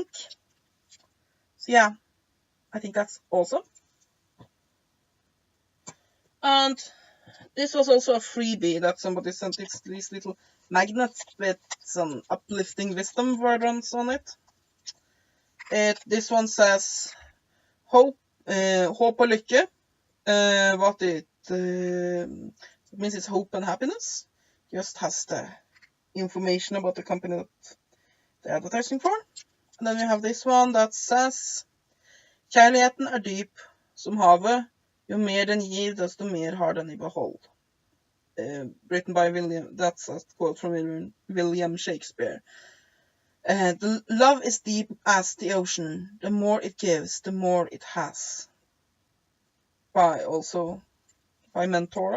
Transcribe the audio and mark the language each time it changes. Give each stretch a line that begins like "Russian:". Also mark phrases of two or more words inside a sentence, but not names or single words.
English: So yeah, I think that's awesome. And this was also a freebie that somebody sent. It's these little magnets with some uplifting wisdom words on it. This one says
Norwegian: hope og lykke.
English: What it means is hope and happiness. Just has the information about the company that they're advertising for. And then we have this one that says
Norwegian: kjærligheten dyp som havet. Jo mer den gir, desto mer har den I behold.
English: Written by William, that's a quote from William Shakespeare. The love is deep as the ocean. The more it gives, the more it has. By Mentora.